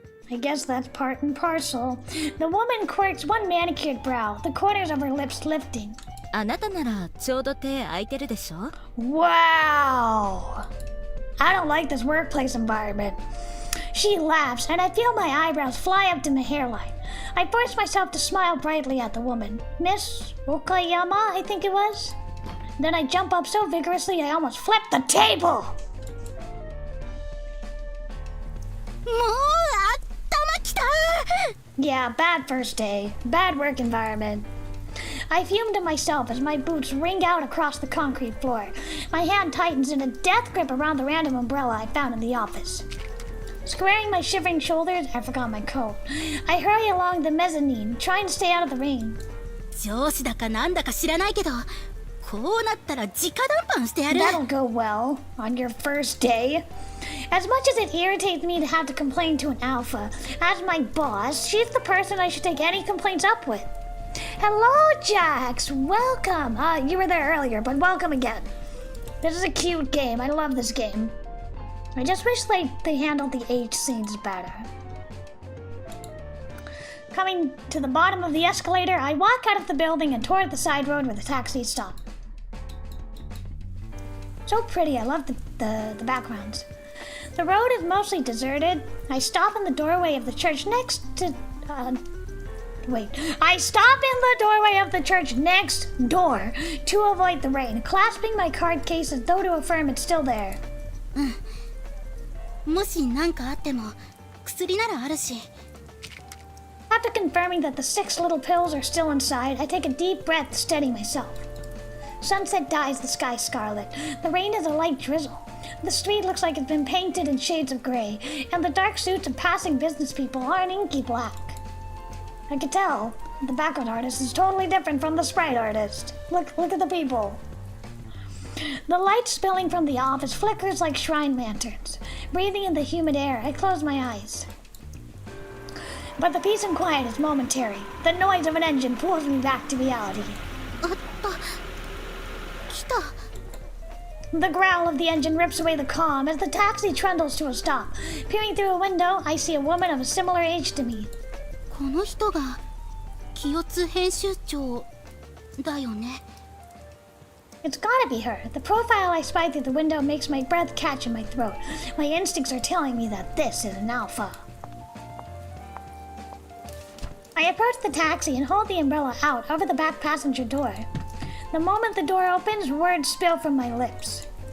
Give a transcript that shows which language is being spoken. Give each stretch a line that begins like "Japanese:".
English: I guess that's part and parcel. The woman quirks one manicured brow, the corners of her lips lifting.
Japanese: あなたならちょうど手空いてるでしょ？
English: Wow! I don't like this workplace environment. She laughs, and I feel my eyebrows fly up to my hairline. I force myself to smile brightly at the woman. Miss Okayama, I think it was. Then I jump up so vigorously I almost flip the table!
Japanese: もう頭きた。
English: Yeah, bad first day. Bad work environment. I fume to myself as my boots ring out across the concrete floor. My hand tightens in a death grip around the random umbrella I found in the office. Squaring my shivering shoulders, I forgot my coat. I hurry along the mezzanine, trying to stay out of the rain.
Japanese: 上司だかなんだか知らないけど、こうなったら直談判してやる。
English: That'll go well on your first day. As much as it irritates me to have to complain to an alpha, as my boss, she's the person I should take any complaints up with. Hello, Jax. Welcome. You were there earlier, but welcome again. This is a cute game. I love this game. I just wish they handled the H scenes better. Coming to the bottom of the escalator, I walk out of the building and toward the side road where the taxis stop. So pretty. I love the backgrounds. The road is mostly deserted. I stop in the doorway of the church next to... I stop in the doorway of the church next door to avoid the rain, clasping my card case as though to affirm it's still there.
Japanese: もし何かあっても薬ならあるし。
English: After confirming that the 6 little pills are still inside, I take a deep breath to steady myself. Sunset dyes the sky scarlet. The rain is a light drizzle. The street looks like it's been painted in shades of gray, and the dark suits of passing business people are an inky black. I can tell the background artist is totally different from the sprite artist. Look at the people. The light spilling from the office flickers like shrine lanterns. Breathing in the humid air, I close my eyes. But the peace and quiet is momentary. The noise of an engine pulls me back to reality.
Japanese: あった。来た。
English: The growl of the engine rips away the calm as the taxi trundles to a stop. Peering through a window, I see a woman of a similar age to me.
Japanese: この人が清津編集長だよね。
English: It's gotta be her. The profile I spy through the window makes my breath catch in my throat. My instincts are telling me that this is an alpha. I approach the taxi and hold the umbrella out over the back passenger door. The moment the door opens, words spill from my lips.